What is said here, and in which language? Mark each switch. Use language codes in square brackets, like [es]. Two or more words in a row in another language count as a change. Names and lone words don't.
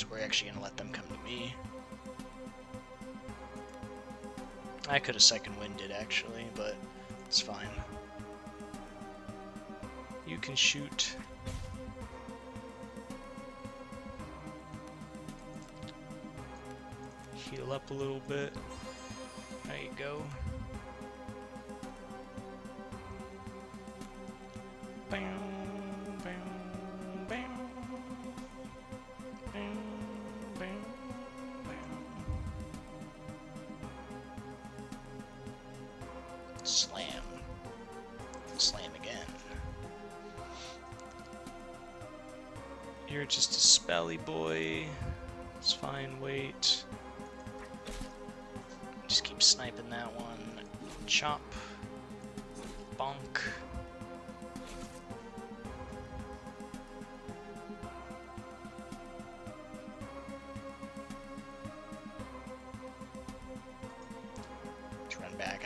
[en] We're actually gonna let them come to me. I could have second winded actually, but it's fine. You can shoot. Heal up a little bit. There you go. Bam, bam, bam, bam, bam, bam. Slam. Slam again. You're just a spelly boy. It's fine, wait. Just keep sniping that one. Chop. Bonk. Let's run back.